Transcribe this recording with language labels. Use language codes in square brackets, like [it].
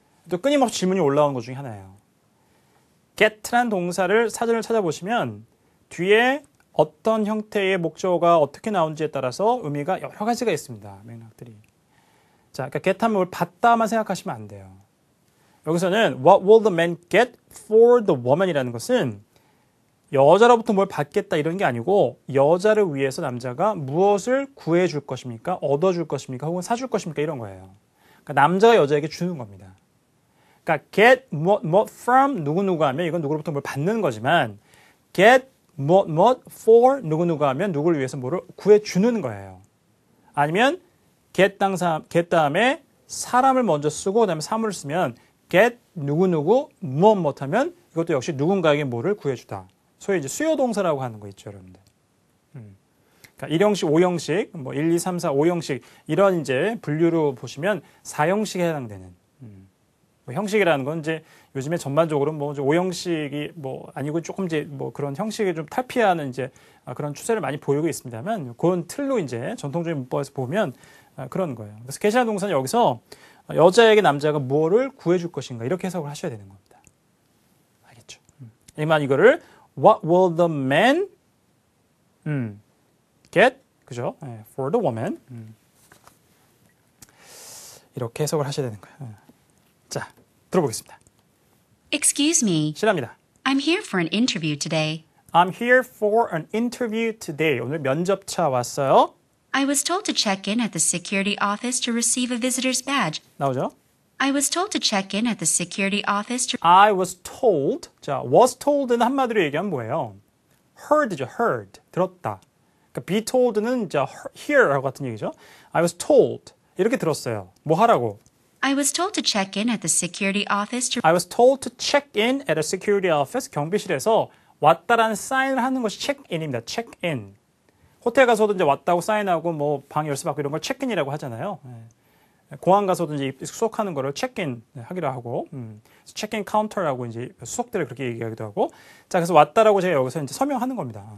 [ko] 또 끊임없이 질문이 올라오는 것 중에 하나예요. get란 동사를 사전을 찾아보시면 뒤에 어떤 형태의 목적어가 어떻게 나오는지에 따라서 의미가 여러 가지가 있습니다. 맥락들이. 자, 그러니까 get 하면 뭘 받다만 생각하시면 안 돼요. [en] 여기서는 What will the man get for the woman? [ko] 이라는 것은 여자로부터 뭘 받겠다 이런 게 아니고 여자를 위해서 남자가 무엇을 구해줄 것입니까? 얻어줄 것입니까? 혹은 사줄 것입니까? 이런 거예요. 그러니까 남자가 여자에게 주는 겁니다. 그러니까 get what from 누구누구 하면 이건 누구로부터 뭘 받는 거지만 get what for 누구누구 하면 누구를 위해서 뭐를 구해주는 거예요. 아니면 get 다음에 사람을 먼저 쓰고 그다음에 사물을 쓰면 get 누구누구 무엇 하면 이것도 역시 누군가에게 뭐를 구해주다. 소위 이제 수요 동사라고 하는 거 있죠, 여러분들. 그러니까 1형식, 5형식, 뭐 1, 2, 3, 4, 5형식 이런 이제 분류로 보시면 4형식에 해당되는 뭐 형식이라는 건 이제 요즘에 전반적으로 뭐 5형식이 뭐 아니고 조금 이제 뭐 그런 형식을 좀 탈피하는 이제 그런 추세를 많이 보이고 있습니다만 그런 틀로 이제 전통적인 문법에서 보면 그런 거예요. 그래서 계시한 동사는 여기서 여자에게 남자가 뭐를 구해줄 것인가 이렇게 해석을 하셔야 되는 겁니다. 알겠죠? [en] 이거를 What will the man get? [ko] 그죠? [en] For the woman. [ko] 이렇게 해석을 하셔야 되는 거예요. 자, 들어보겠습니다. [en] Excuse me. [ko] 실례합니다. [en] I'm here for an interview today. I'm here for an interview today. [ko] 오늘 면접차 왔어요. [en] I was told to check in at the security office to receive a visitor's badge. [ko] 나오죠? [en] I was told to check in at the security office to... I was told. [ko] 자, [en] was told [ko] 는 한마디로 얘기하면 뭐예요? heard죠, heard. 들었다. 그러니까 be told는 이제 hear 같은 얘기죠. [en] I was told. [ko] 이렇게 들었어요. 뭐 하라고? [en] I was told to check in at the security office to... I was told to check in at a security office. [ko] 경비실에서 왔다라는 사인을 하는 것이 check in입니다. [en] check in. [ko] 호텔 가서도 이제 왔다고 사인하고 뭐 방 열쇠 받고 이런 걸 check in이라고 하잖아요. 공항 가서도 이제 수속하는 거를 체크인 하기로 하고, 체크인 카운터라고 이제 수속들을 그렇게 얘기하기도 하고, 자, 그래서 왔다라고 제가 여기서 이제 서명하는 겁니다.